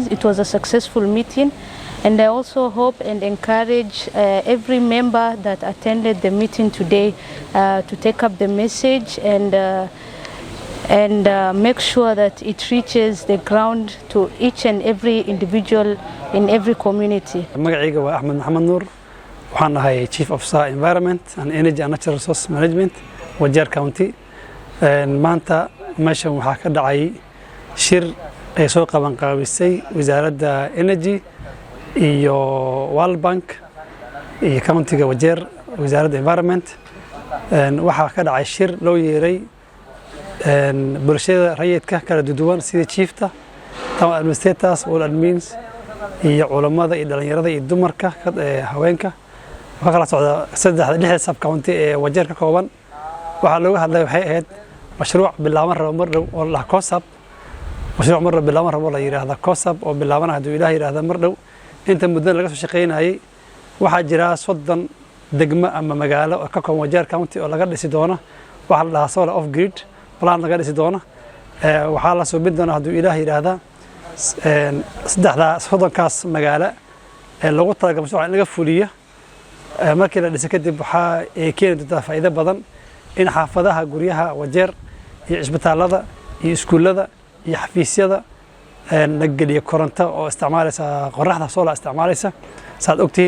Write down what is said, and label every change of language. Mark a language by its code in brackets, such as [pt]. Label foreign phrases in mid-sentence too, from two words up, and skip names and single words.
[en] It was a successful meeting. And I also hope and encourage every member that attended the meeting today to take up the message and make sure that it reaches the ground to each and every individual in every community. [so] magacayga waa Ahmed Maxamed Nuur waxaan ahay [en] Chief Officer Environment and Energy and Natural Resource Management [so] Wajir County. maanta meeshan waxaa ka dhacay shir ay soo qaban qaabisay wasaaradda Energy iyo World Bank iyo county-ga Wajir wasaaradda Environment waxaa ka dhacay shir loo yeeray bulshada rayidka kala duwan sida chiefta [en] town administrators all admins [so] iyo culimada iyo dhalinyarada iyo dumarka haweenka waxa kala socda saddex sub county ee Wajir ka kooban waxa looga hadlay waxay ahayd mashruuc bilaaban rabo mar dhow oo la COSAP mashruuc mar bilaaban rabo la yiraahdo COSAP oo bilaaban haduu Ilaahay yiraahdo mar dhow inta muddo laga soo shaqeynayay waxa jira 30 degmo ama magaalo oo ka kooban Wajir County oo laga dhisi doono waxa la dhahaa [en] solar off grid plan [so] laga dhisi doono waxa la soo bidana haduu Ilaahay yiraahdo saddexdaas magaalo ee lagu talagalay mashruuca in laga fuliyo markii la dhisay kadib waxa ay keeni doontaa faa'iido badan in xaafadaha guryaha Wajir iyo isbitaalada iyo iskuulada iyo xafiisyada la geliyo koronto oo isticmaalaysa qorraxda solar isticmaalaysa saad ogtiin